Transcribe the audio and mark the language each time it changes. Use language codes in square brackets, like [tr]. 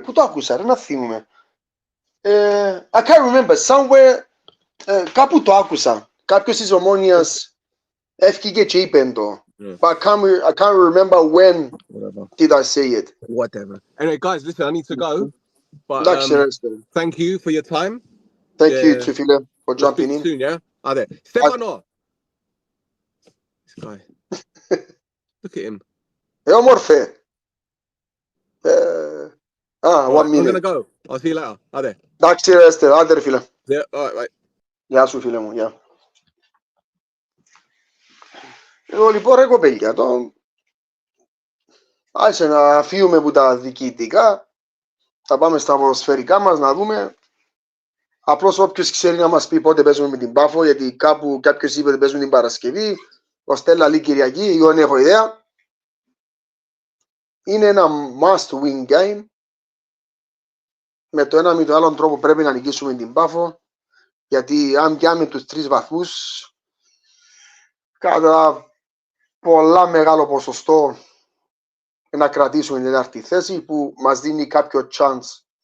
[el] Πού το άκουσα, ρε, να θυμούμαι. [en] I can't remember. Somewhere, [el] κάπου το άκουσα. Κάποιος της Ομόνοιας έφυγε και είπε το. [en] But I can't remember when did I say it. Whatever. Anyway, guys, listen, I need to go. But thank you for your time. Thank you, [el] φίλε, [en] for jumping in. Soon, yeah? There. Stefano. This guy. Look at him. [el] Όμορφε. [en] 1 minute. I'm gonna go. I'll see you later. There. [el] Εντάξει, ρε, άντε ρε φίλε. [en] Yeah, all right. [el] Γεια σου φίλε μου, γεια. Λοιπόν ρε κοπέλια, άσε να φύγουμε από τα διοικητικά, θα πάμε στα ποδοσφαιρικά μας να δούμε. Απλώς όποιος ξέρει να μας πει πότε παίζουμε με την Πάφο, γιατί κάπου κάποιος είπε ότι παίζουμε την Παρασκευή, ο Στέλλα λέει Κυριακή, εγώ δεν έχω ιδέα. Είναι ένα [en] must win game. [el] Με το ένα με το άλλο τρόπο πρέπει να νικήσουμε την Πάφο, γιατί αν πιάμε τους 3 βαθμούς, κατά πολλά μεγάλο ποσοστό να κρατήσουμε την τέταρτη θέση που μας δίνει κάποιο chance.